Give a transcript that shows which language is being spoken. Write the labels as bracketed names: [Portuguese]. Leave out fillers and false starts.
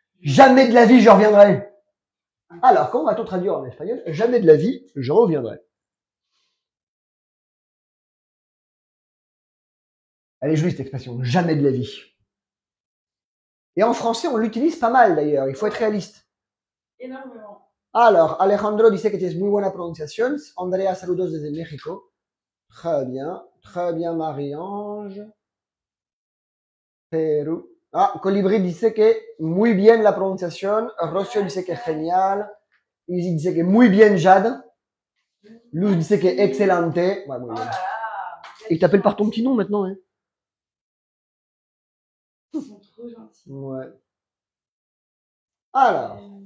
[French] Jamais de la vie, je reviendrai. Alors, comment va-t-on traduire en espagnol? Jamais de la vie, je reviendrai. Elle est jolie, cette expression. Jamais de la vie. Et en français, on l'utilise pas mal, d'ailleurs. Il faut être réaliste. Énormément. [Spanish] Alors, Alejandro dice que tienes muy buena pronunciación. Andrea, saludos desde México. [French] Très bien, Marie-Ange. Perú. [Spanish] Ah, Colibri dice que muy bien la pronunciación. Rocio dice que genial. Izzy dice que muy bien, Jade. Luz dice que excelente. Ouais, muy bien. [French] Il t'appelle par ton petit nom maintenant, hein. Ils sont trop gentils. Ouais. Alors.